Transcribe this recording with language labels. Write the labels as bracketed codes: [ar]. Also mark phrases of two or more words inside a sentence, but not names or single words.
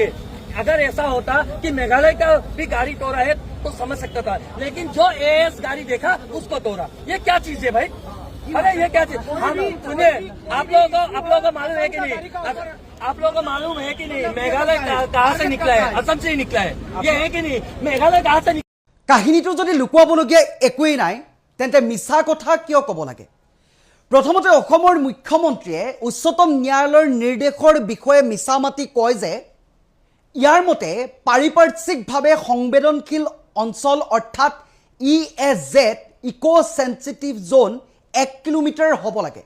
[hi] अगर ऐसा होता कि मेघालय का भी गाड़ी तोड़ा है तो समझ सकता था, लेकिन जो एएस गाड़ी देखा उसको तोड़ा। ये क्या चीज है भाई? अरे ये क्या चीज? हम सुनिए, आप लोगों को मालूम है कि नहीं? आप लोगों को मालूम है कि नहीं मेघालय कहाँ से निकला है? असम से ही निकला है। ये है कि नहीं? मेघालय कहाँ से [as] কাহিনীটো যদি লুকুৱাবলগীয়া একোৱেই নাই তেন্তে মিছা কথা কিয় ক'ব লাগে? প্ৰথমতে অসমৰ মুখ্যমন্ত্ৰীয়ে উচ্চতম ন্যায়ালয়ৰ নিৰ্দেশৰ বিষয়ে মিছা মাতি কয় যে ইয়াৰ মতে পাৰিপাৰ্শ্বিকভাৱে সংবেদনশীল অঞ্চল অৰ্থাৎ ESZ [en] eco sensitive zone [as] 1 কিলোমিটাৰ হ'ব লাগে।